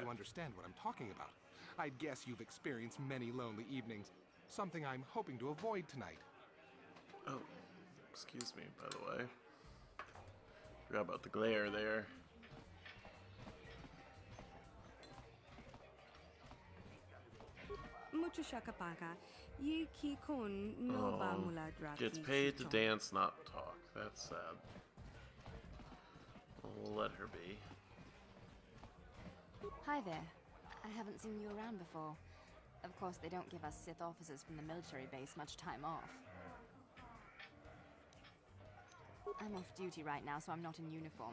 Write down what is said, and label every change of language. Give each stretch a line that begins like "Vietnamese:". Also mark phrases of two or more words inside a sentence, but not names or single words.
English: you understand what I'm talking about. I'd guess you've experienced many lonely evenings, something I'm hoping to avoid tonight. Oh, excuse me, by the way. Forgot about the glare there. Mucho shakapaka. Yiki kun no ba mula draki. Gets paid to dance, not talk. That's sad. We'll let her be. Hi there. I haven't seen you around before. Of course, they don't give us Sith officers from the military base much time off. I'm off duty right now, so I'm not in uniform.